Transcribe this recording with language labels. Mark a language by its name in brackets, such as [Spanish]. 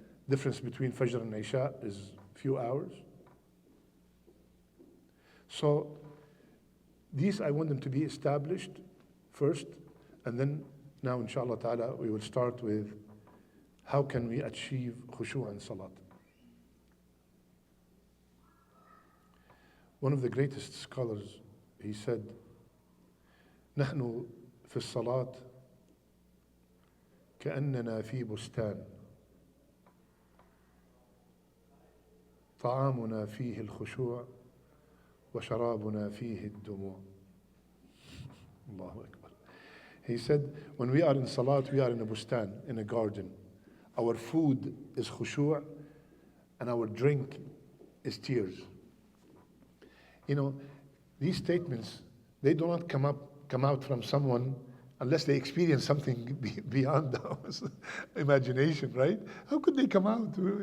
[English] Difference between Fajr and Isha is few hours. So these I want them to be established first, and then now inshallah ta'ala we will start with how can we achieve khushu' and salat. One of the greatest scholars, he said, [Arabic] نحن في الصلاة كأننا في بستان طعامنا فيه الخشوع وشرابنا فيه الدموع. Allahu Akbar. [English] He said, when we are in salat, we are in a bustan, in a garden. Our food is khushu' and our drink is tears. You know, these statements, they do not come out from someone unless they experience something beyond our imagination, right? How could they come out?